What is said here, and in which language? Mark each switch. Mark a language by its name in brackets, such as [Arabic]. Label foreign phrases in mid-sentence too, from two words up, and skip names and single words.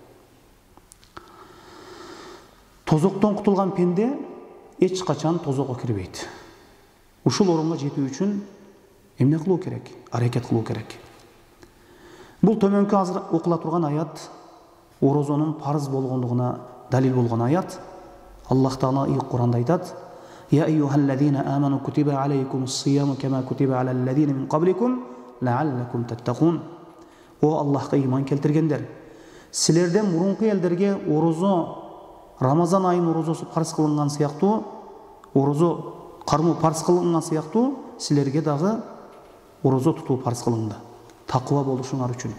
[Kyrgyz] Тозоктон кутулган пенде эч качан тозокко кирбейт. Ушул орунга жетүү үчүн эмне кылуу керек? Аракет кылуу керек. Бул төмөнкү азыр окула турган аят орозонун парыз болгондугуна далил болгон аят. Аллах Таала Куранда айтат: [Arabic] "يا أيها الذين آمنوا كتب عليكم الصيام كما كتب على الذين من قبلكم لعلكم تتقون." [Kyrgyz] О Аллахка иман келтиргендер, силерден мурунку элдерге орозо, Рамазан айынын орозосу парыз кылынган сыяктуу, орозо кармоо парыз кылынган сыяктуу силерге дагы орозо тутуу парыз кылынды. Такыба болушуңар үчүн.